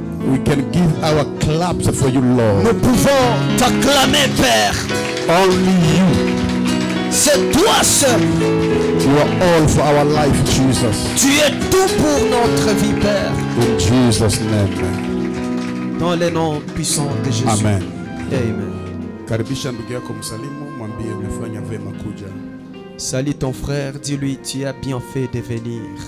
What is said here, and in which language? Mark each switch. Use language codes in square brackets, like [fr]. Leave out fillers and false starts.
[en] We can give our claps for you, Lord. [fr] Nous pouvons t'acclamer, Père. [en] Only you. [fr] C'est toi seul. [en] You are all for our life, Jesus. [fr] Tu es tout pour notre vie, Père. [en] In Jesus' name. [fr] Dans le nom puissant de Jésus. Amen. Amen. [sw] Karibisha ndugu yako msalimu, mwambie umefanya vema kuja. [fr] Salut ton frère, dis-lui tu as bien fait de venir.